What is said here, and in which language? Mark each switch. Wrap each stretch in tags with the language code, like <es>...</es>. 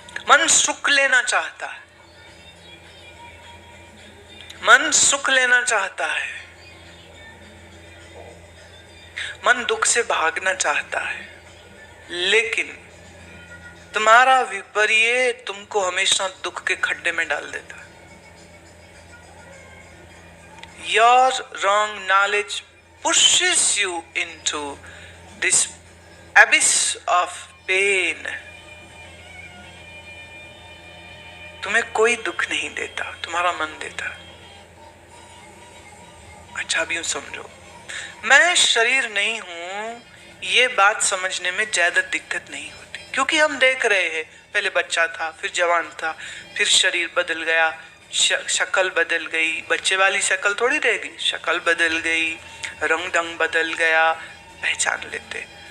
<hi>मन सुख लेना चाहता है, मन सुख लेना चाहता है, मन दुख से भागना चाहता है। लेकिन तुम्हारा विपर्य तुमको हमेशा दुख के खड्डे में डाल देता है।</hi> <en>Your wrong knowledge pushes you into this abyss of pain.</en> <hi>तुम्हें कोई दुख नहीं देता, तुम्हारा मन देता। अच्छा, अब यूं समझो, मैं शरीर नहीं हूं, ये बात समझने में ज्यादा दिक्कत नहीं होती, क्योंकि हम देख रहे हैं, पहले बच्चा था, फिर जवान था, फिर शरीर बदल गया, शक्ल बदल गई, बच्चे वाली शक्ल थोड़ी रह गई, शक्ल बदल गई, रंग ढंग बदल गया, पहचान लेते।</hi>